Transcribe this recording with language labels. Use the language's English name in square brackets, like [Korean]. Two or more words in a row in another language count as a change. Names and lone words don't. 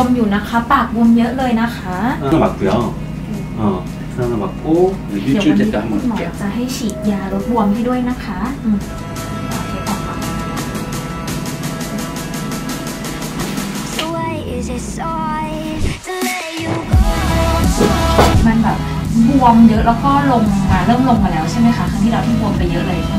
[Thai] นะคะปากบวมเยอะเลยนะคะ [Korean] 맞고요. 하나 맞고 [Thai] เดี๋ยววันนี้คุณหมอจะให้ฉีดยาลดบวมให้ด้วยนะคะมันแบบบวมเยอะแล้วก็ลงมาเริ่มลงมาแล้วใช่ไหมคะครั้งที่เราที่บวมไปเยอะเลย